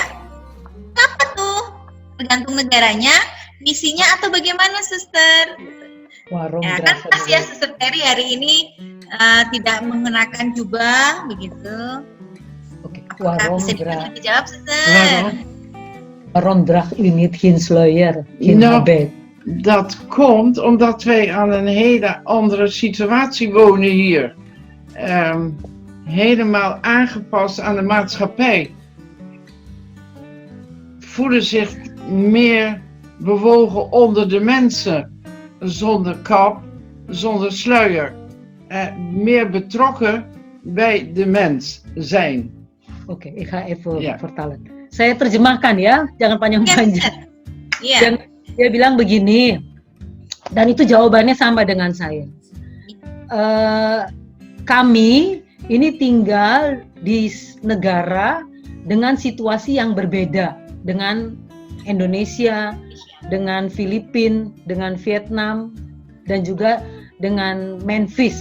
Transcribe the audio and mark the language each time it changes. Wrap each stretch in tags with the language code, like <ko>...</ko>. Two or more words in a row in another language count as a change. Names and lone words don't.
<id>Kenapa tuh? Tergantung negaranya, misinya atau bagaimana Suster? Ya, kan pas ya Suster Terry hari ini tidak mengenakan jubah begitu. Oke. Bisa dijawab Suster.</id> <nl>Waarom draagt u niet geen sluier, geen habit? Dat komt omdat wij aan een hele andere situatie wonen hier. Helemaal aangepast aan de maatschappij. Voelen zich meer bewogen onder de mensen. Zonder kap, zonder sluier. Meer betrokken bij de mens zijn. Oke, ik ga even vertalen.</nl> <id>Saya terjemahkan ya, jangan panjang-panjang. Iya. Dia bilang begini, dan itu jawabannya sama dengan saya. Kami ini tinggal di negara dengan situasi yang berbeda dengan Indonesia, dengan Filipina, dengan Vietnam, dan juga dengan Memphis.</id>